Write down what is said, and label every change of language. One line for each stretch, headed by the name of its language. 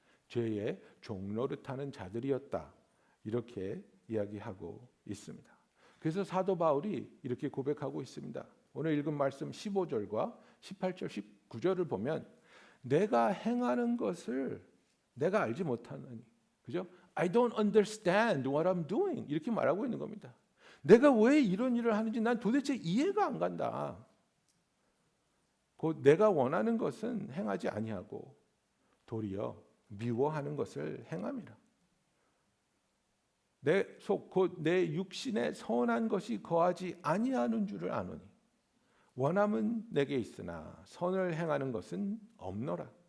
Korean: 죄의 종노릇하는 자들이었다. 이렇게 이야기하고 있습니다. 그래서 사도 바울이 이렇게 고백하고 있습니다. 오늘 읽은 말씀 15절과 18절, 19절을 보면 내가 행하는 것을 내가 알지 못하느니, 그죠?
English: I don't understand what I'm doing.
Korean: 이렇게 말하고 있는 겁니다. 내가 왜 이런 일을 하는지 난 도대체 이해가 안 간다. 곧 내가 원하는 것은 행하지 아니하고 도리어 미워하는 것을 행함이라. 내 속 곧 내 육신에 선한 것이 거하지 아니하는 줄을 아노니 원함은 내게 있으나 선을 행하는 것은 없노라.